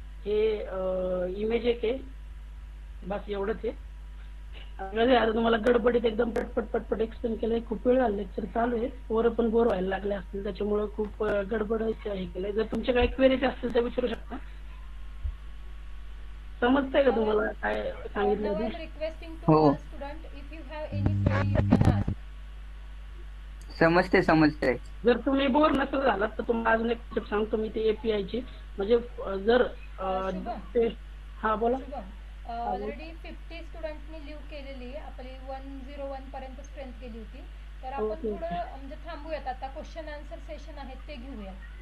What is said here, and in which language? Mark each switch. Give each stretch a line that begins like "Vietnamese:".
Marathi: हे इमेज एक आहे, बस एवढंच आहे. आता तुम्हाला गडबडीत एकदम पटपट पटपट एक्सप्लेन केलंय. खूप वेळ झाला लेक्चर चालू आहे, पोरं पण बोर व्हायला लागले असतील, त्याच्यामुळे खूप गडबड हे केलंय. जर तुमचे काही क्वेरीज असतील तर विचारू शकता. समजतंय का तुम्हाला काय सांगितलं
English: Now I am
Marathi: ते?
English: requesting to
Marathi: हो.
English: all student, if you have any query you can ask.
Marathi: समजते. जर तुम्ही बोर नसेल झालात तर तुम्हाला अजून एक स्टेप सांगतो मी, ते API ची. म्हणजे जर शुभम. ते हा बोला. शुभम, ऑलरेडी 50 स्टुडंटनी लिव्ह केलेली आपली 101 पर्यंत स्ट्रेंथ गेली होती. तर आपण ओके, थोडं म्हणजे थांबूयात, आता क्वेश्चन आन्सर सेशन आहेत ते घेऊया.